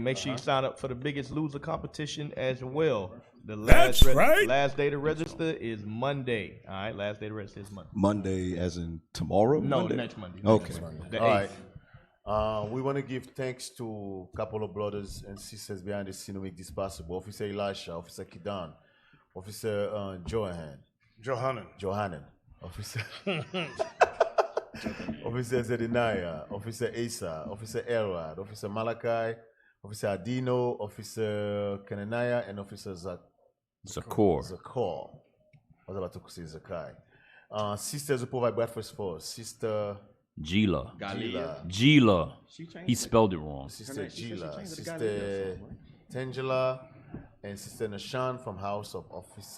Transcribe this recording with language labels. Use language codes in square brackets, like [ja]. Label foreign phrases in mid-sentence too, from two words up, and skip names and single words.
[en] Make sure you sign up for the Biggest Loser competition as well. The That's right. Last day to register is Monday. All right, last day to register is Monday. Monday, as in tomorrow? No, Monday? next Monday. Okay. Next Monday. All The right. 8th. We want to give thanks to a couple of brothers and sisters behind the scene who make this possible. Officer Elisha, Officer Kidan, Officer Johanan, Officer Officer Zedaniah, Officer Asa, Officer Elrod, Officer Malachi, Officer Adino, Officer Kenaniah, and Officer Zakor. I was about to say Zakai. Sisters who provide breakfast for us. Sister Gila. Gila. Gila. He spelled it wrong. Sister Gila. Sister Tangela. And Sister Nashan from House of Officer